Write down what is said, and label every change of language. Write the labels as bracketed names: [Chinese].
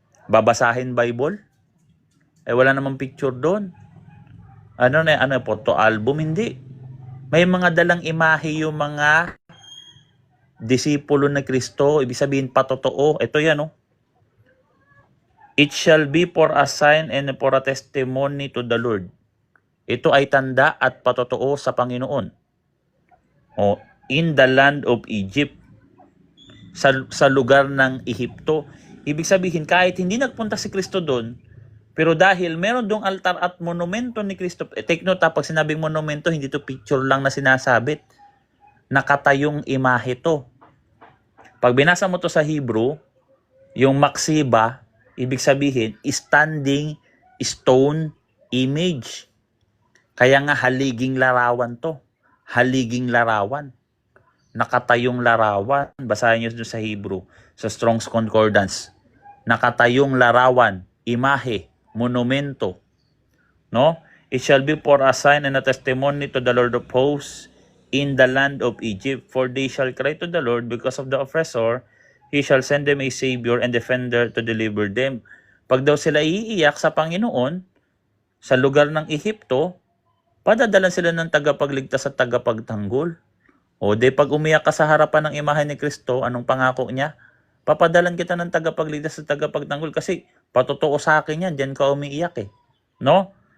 [Filipino] Babasahin Bible? Wala namang picture doon. Photo album? Hindi. May mga dalang imahe yung mga disipulo na Kristo. Ibig sabihin patotoo. Ito yan [English] It shall be for a sign and for a testimony to the Lord. [Filipino] Ito ay tanda at patotoo sa Panginoon. O, [English] in the land of Egypt, [Filipino] sa lugar ng Ehipto. Ibig sabihin, kahit hindi nagpunta si Kristo doon, pero dahil meron doong altar at monumento ni Kristo, [English] take note [Filipino] ha, pag sinabing monumento, hindi to picture lang na sinasabit. Nakatayong imahe to. Pag binasa mo to sa Hebrew, yung maksiba, ibig sabihin, [English] standing stone image. [Filipino] Kaya nga haliging larawan to. Haliging larawan. Nakatayong larawan. Basahin nyo sa Hebrew, sa Strong's Concordance. Nakatayong larawan, imahe, monumento. No? [English] It shall be for a sign and a testimony to the Lord of hosts in the land of Egypt. For they shall cry to the Lord because of the oppressor. He shall send them a Savior and defender to deliver them. [Filipino] Pag daw sila iiyak sa Panginoon, sa lugar ng Ehipto, padadalan sila ng tagapagligtas at tagapagtanggol. O de pag umiyak ka sa harapan ng imahe ni Kristo, anong pangako niya? Papadalan kita ng tagapagligtas at tagapagtanggol kasi patotoo sa akin yan, diyan ka umiiyak eh. No?